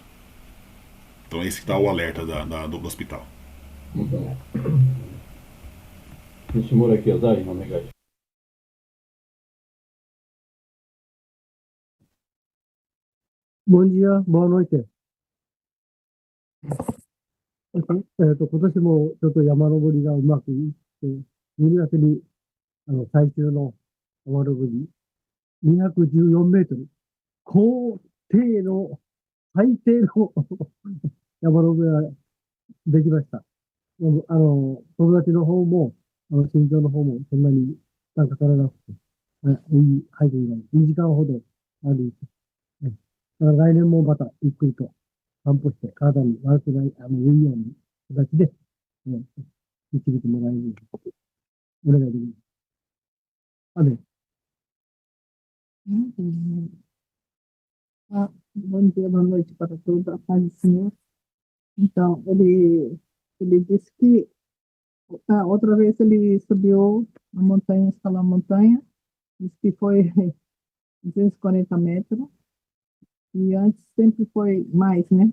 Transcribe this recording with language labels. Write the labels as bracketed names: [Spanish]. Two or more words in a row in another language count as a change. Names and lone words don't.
[Portuguese] Então esse que está o alerta do hospital. Bom dia, boa noite. [Japanese] 今年もちょっと山登りがうまくいって、12月に最終の山登り、214メートル、高低の最低の山登りができました。友達の方も、身長の方もそんなに負担かからなくて、いいハイキングが2時間ほど歩いて、だから来年もまたゆっくりと散歩して体に悪くない、いいように形で、導いてもらえるようにお願いできます。Amém. [Portuguese] Bom dia, boa noite para todos, a paz do Senhor. Então, ele disse que outra vez ele subiu a montanha, escalar a montanha, disse que foi 240 metros, e antes sempre foi mais, né?